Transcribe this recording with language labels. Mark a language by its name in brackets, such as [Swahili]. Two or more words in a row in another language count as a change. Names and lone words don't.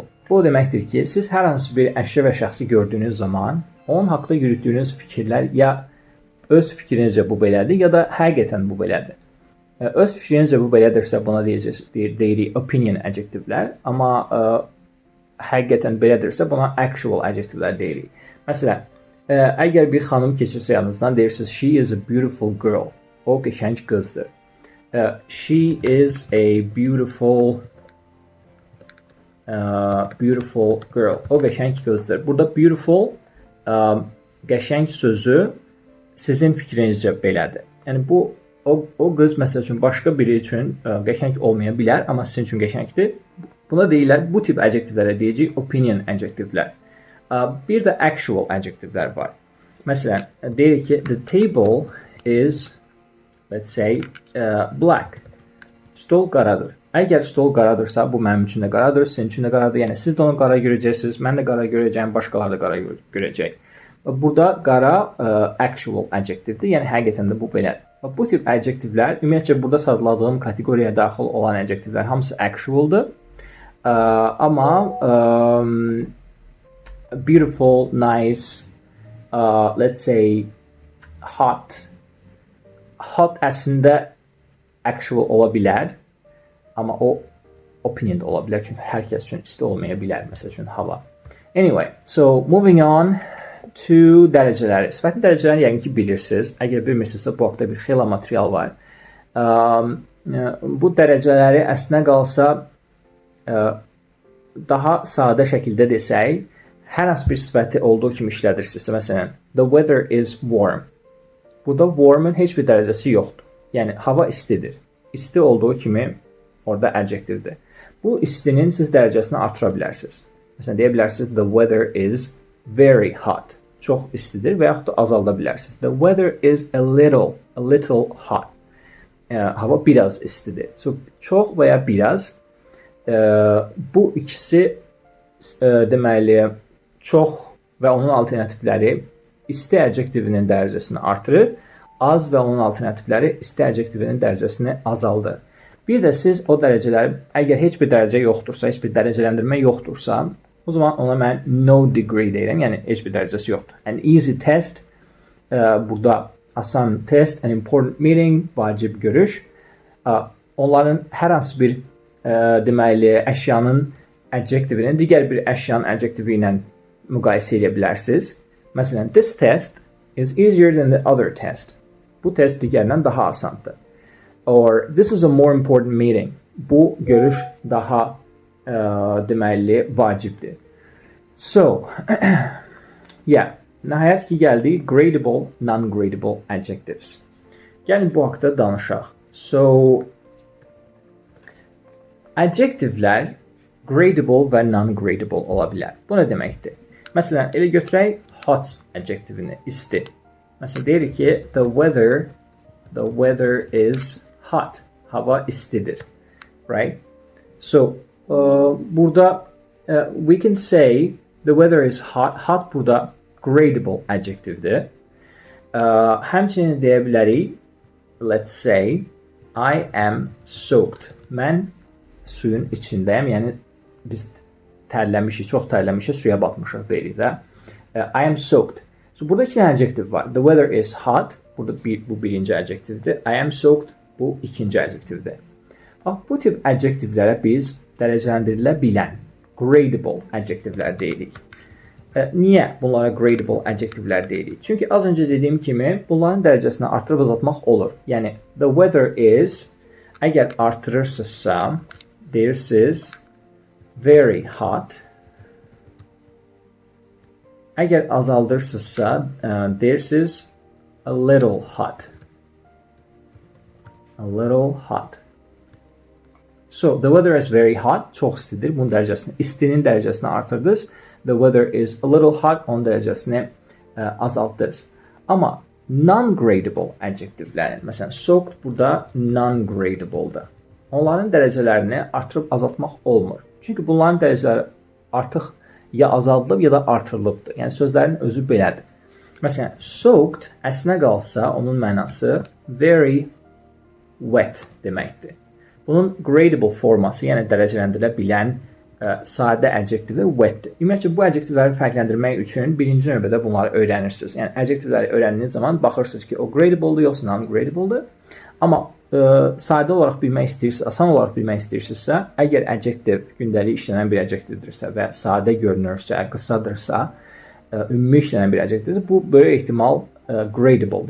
[Azerbaijani] Bu deməkdir ki, siz hər hansı bir əşya və şəxsi gördüyünüz zaman onun haqqında yürütdüyünüz fikirlər ya öz fikrinizcə bu belədir, ya da həqiqətən bu belədir. Öz fikrinizcə bu belədirsə, buna deyirik opinion adjektivlər, amma həqiqətən belədirsə, buna actual adjektivlər deyirik. Məsələn, əgər bir xanım keçirsə yanınızdan, deyirsiniz, [English] she is a beautiful girl. [Azerbaijani] O, qəşəng qızdır. [English] She is a beautiful girl. [Azerbaijani] O, qəşəng qızdır. Burada beautiful, qəşəng sözü sizin fikrinizcə belədir. Yəni, o qız məsəl üçün başqa biri üçün qəşəng olmaya bilər, amma sizin üçün qəşəngdir. Buna deyirlər, bu tip adjektivlərə deyəcək opinion adjektivlər. Bir də actual adjektivlər var. Məsələn, deyirik ki, [English] the table is, let's say, black. [Azerbaijani] Stol qaradır. Əgər stol qaradırsa, bu mənim üçün də qaradır, sizin üçün də qaradır. Yəni, siz də onu qara görəcəksiniz, mən də qara görəcəyim, başqaları da qara görəcək. Burada qara actual adjektivdir, yəni həqiqətən də bu belədir. Bu tip adjektivlər, ümumiyyətcə burada sadladığım kateqoriyaya daxil olan adjektivlər hamısı actualdır. [English] Amma beautiful, nice, let's say hot. [Azerbaijani] Hot əslində actual ola bilər, amma o opinion da ola bilər, çünki hər kəs üçün isti olmaya bilər, məsəl üçün hava. [English] Anyway, so moving on to dərəcələri. [Azerbaijani] Sifətin dərəcələrini yəqin ki bilirsiniz. Əgər bilmirsinizsə, bu haqda bir xeyli material var. Bu dərəcələri əslinə qalsa daha sadə şəkildə desək, hər hansı bir sifəti olduğu kimi işlədirsinizsə, məsələn, [English] the weather is warm. [Azerbaijani] Burada warm-ın heç bir dərəcəsi yoxdur. Yəni, hava istidir. İsti olduğu kimi orada adjectivdir. Bu istinin siz dərəcəsini artıra bilərsiniz. Məsələn, deyə bilərsiniz, [English] the weather is very hot. [Azerbaijani] Çox istidir və yaxud da azalda bilərsiniz. [English] The weather is a little hot. [Azerbaijani] Hava biraz istidir. So, çox və ya biraz. Bu ikisi deməli, çox və onun alternativləri isti adjektivinin dərəcəsini artırır, az və onun alternativləri isti adjektivinin dərəcəsini azaldır. Bir də siz o dərəcələri, əgər heç bir dərəcə yoxdursa, heç bir dərəcələndirmə yoxdursa, o zaman ona mən [English] no degree [Azerbaijani] deyirəm, yəni heç bir dərəcəsi yoxdur. [English] An easy test, [Azerbaijani] burada asan test, [English] an important meeting, [Azerbaijani] vacib görüş. Onların hər hansı bir deməli, əşyanın adjektivini digər bir əşyanın adjektivi ilə müqayisə edə bilərsiniz. Məsələn, [English] this test is easier than the other test. [Azerbaijani] Bu test digərindən daha asandır. [English] Or, this is a more important meeting. [Azerbaijani] Bu görüş daha deməli vacibdir. [English] So, yeah, [Azerbaijani] nəhayət ki gəldik [English] gradable, non-gradable adjectives. [Azerbaijani] Gəlin bu haqda danışaq. So, adjectivlər gradable və non-gradable ola bilər. Bu nə deməkdir? Məsələn, elə götürək hot adjektivini, isti. Məsələn, deyirik ki, [English] the weather is hot. [Azerbaijani] Hava istidir. [English] Right? So, burada we can say the weather is hot. [Azerbaijani] Hot burada gradable adjectivedir. Həmçinin deyə bilərik, [English] let's say, I am soaked. [Azerbaijani] Mən suyun içindəyəm, yəni biz tərləmişik, çox tərləmişik, suya batmışıq deyirik də. [English] I am soaked. So, [Azerbaijani] burada iki dənə adjective var. The weather is hot. Burada bu birinci adjectivedir. I am soaked. Bu ikinci adjectivedir. Bax, bu tip adjectivelərə biz dərəcəlendirilə bilən gradable adjectivelər deyirik. Niyə bunlara gradable adjectivelər deyirik? Çünki az öncə dediyim kimi bunların dərəcəsini artırıb azaltmaq olur. Yəni, [English] the weather is, [Azerbaijani] əgər artırırsınızsa, deyirsiniz, [English] very hot. [Azerbaijani] Əgər azaldırsınızsa, deyirsiniz, [English] a little hot. A little hot. So, the weather is very hot. [Azerbaijani] Çox istidir. Bunun dərəcəsini, istinin dərəcəsini artırdınız. [English] The weather is a little hot. [Azerbaijani] Onun dərəcəsini azaltdınız. Amma non-gradable adjectivelerin, məsələn, soaked burada non-gradable'dır. Onların dərəcələrini artırıb azaltmaq olmur. Çünki bunların dərəcələri artıq ya azaldılıb, ya da artırılıbdır. Yəni, sözlərin özü belədir. Məsələn, soaked əslinə qalsa, onun mənası [English] very wet [Azerbaijani] deməkdir. Bunun gradable forması, yəni dərəcəlendirilə bilən sadə adjektivi wetdir. Ümumiyyətcə, bu adjektivləri fərqləndirmək üçün birinci növbədə bunları öyrənirsiniz. Yəni, adjektivləri öyrəndiyiniz zaman baxırsınız ki, o gradable'dır, yoxsa non-gradable'dır. Amma sadə olaraq bilmək istəyirsinizsə, asan olaraq bilmək istəyirsinizsə, əgər adjektiv gündəlik işlənən bir adjektivdirsə və sadə görünürsə, qısadırsa, ümumi işlənən bir adjektivdirsə, bu böyük ehtimal gradable'dır.